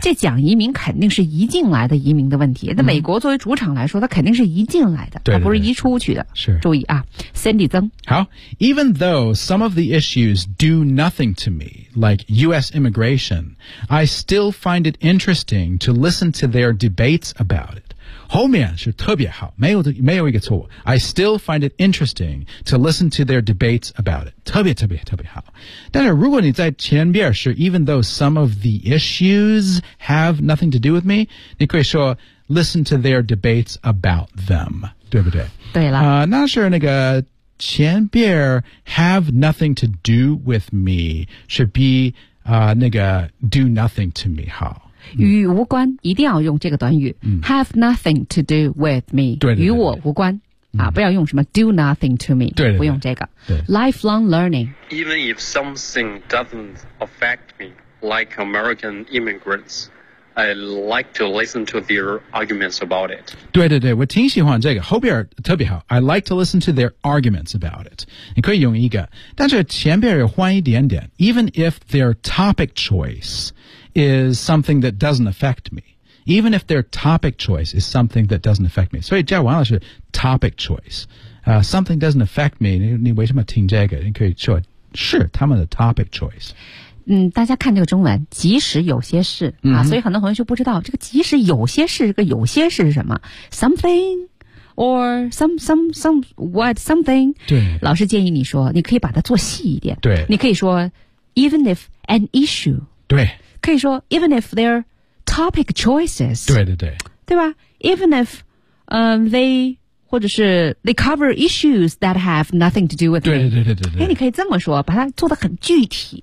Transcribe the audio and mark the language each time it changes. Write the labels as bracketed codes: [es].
[zh] 这讲移民肯定是移进来的移民的问题、那美国作为主场来说它肯定是移进来的，对对对，它不是移出去的，是，注意啊。Sandy 曾， [en] 好， Even though some of the issues do nothing to me like US immigration, I still find it interesting to listen to their debates about it。 [zh] 后面是特别好，没有一个错误。 [en] I still find it interesting to listen to their debates about it， [zh] 特别特别特别好。但是如果你在前边是 [en] even though some of the issues have nothing to do with me， [zh] 你可以说 [en] listen to their debates about them， [zh] 对不对？对了，那是那个前边 [en] have nothing to do with me [zh] 是比那个 [en] do nothing to me 好。 [zh] 与无关，一定要用这个短语、 [en] Have nothing to do with me， [zh] 对对对，与我无关、不要用什么 [en] do nothing to me， [zh] 对对对，不用这个对对。 [en] Lifelong learning， Even if something doesn't affect me like American immigrants, I like to listen to their arguments about it。 [zh] 对对对，我挺喜欢这个，后边特别好， [en] I like to listen to their arguments about it。 [zh] 你可以用一个，但是前边要换一点点。 [en] Even if their topic choiceis something that doesn't affect me. Even if their topic choice is something that doesn't affect me. [zh] 所以叫王老师 topic choice、 [en] something doesn't affect me， [zh] 你为什么听这个，你可以说是他们的 topic choice。大家看这个中文，即使有些事、所以很多同学就不知道这个即使有些事，这个有些事是什么， [en] something or some what something。 [zh] 对，老师建议你说你可以把它做细一点，对，你可以说 [en] even if an issue， [zh] 对，可以说 [en] even if their topic choices， [zh] 对对对，对吧？ [en] Even if、they [zh] 或者是 [en] they cover issues that have nothing to do with， [zh] 对对对对对对，你可以这么说，把它做得很具体。